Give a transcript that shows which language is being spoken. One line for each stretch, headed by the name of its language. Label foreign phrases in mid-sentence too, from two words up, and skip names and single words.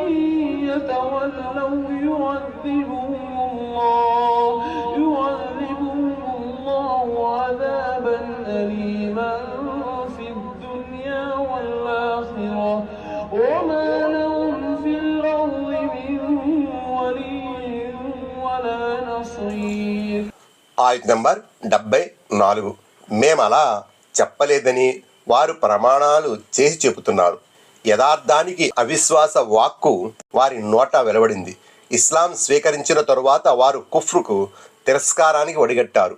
Arabic: يتولوا يعذبهم الله عذابا أليما في الدنيا والآخرة وما لهم في الأرض من ولي ولا نصير.
Telugu: ఆయత్ నంబర్ 74. మేమలా చెప్పలేదని వారు ప్రమాణాలు చేసి చెబుతున్నారు. యథార్థానికి అవిశ్వాస వాక్కు వారి నోట వెలువడింది. ఇస్లాం స్వీకరించిన తరువాత వారు కుఫ్రుకు, తిరస్కారానికి ఒడిగట్టారు.